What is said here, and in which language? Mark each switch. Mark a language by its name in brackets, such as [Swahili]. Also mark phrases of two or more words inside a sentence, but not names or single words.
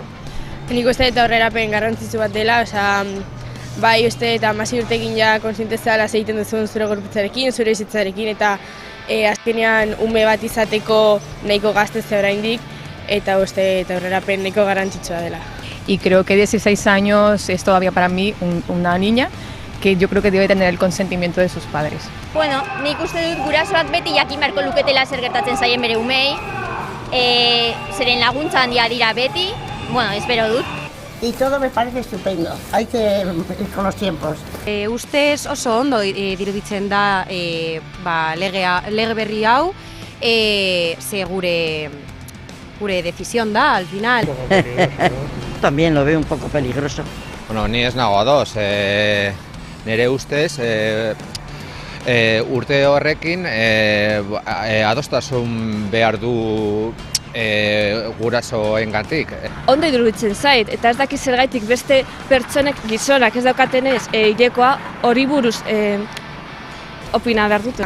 [Basque] Nik uste eta aurrerapen garrantzitsu bat dela, bai uste eta 16 urtekin ja kontzientezala egiten duzun zure gorputzarekin, zure bizitzarekin eta azkenean ume bat izateko nahiko gaztetze oraindik eta uste eta aurrerapen nahiko garrantzitsua dela. [Spanish] Y creo que 16 años es todavía para mí una niña que yo creo que debe tener el consentimiento de sus padres. [Basque] Bueno, nik uste dut gurasoak beti jakin beharko luketela zer gertatzen zaien bere umei, zeren laguntza handia dira beti, bueno, espero dut. [Spanish] Y todo me parece estupendo, hay que ir con los tiempos. [Basque] Ustez oso ondo diruditzen da lege berri hau, ze gure decisión da, [Spanish] al final. También lo veo un poco peligroso. [Basque] Bueno, ni ez nago ados, nire ustez, urte horrekin adostasun behar du gurasoengatik. Ondo iruditzen zait, eta ez dakiz zergaitik beste pertsonek gizonak ez daukatenez hilekoa hori buruz opina behar dut.